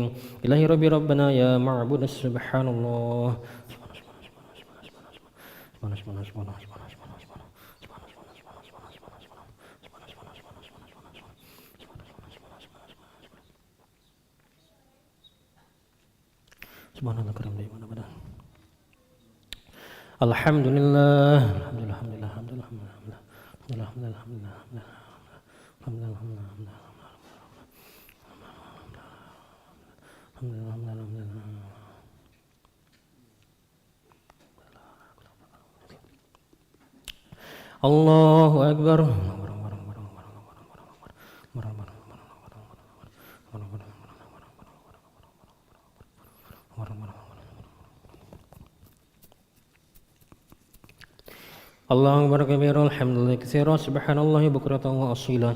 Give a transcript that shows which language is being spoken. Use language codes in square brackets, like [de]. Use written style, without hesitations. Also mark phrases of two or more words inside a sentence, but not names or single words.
[ar] إلهي ربي ربنا يا معبود سبحان الله. سبحان الله كريم [id] di mana-mana. [ar] الحمد لله، الحمد لله، الحمد لله، الحمد لله، الحمد لله، الحمد لله، الحمد لله، الحمد لله. الله أكبر. الله أكبر كبيرا الحمد لله كثيرا سبحان الله بكرة وأصيلا.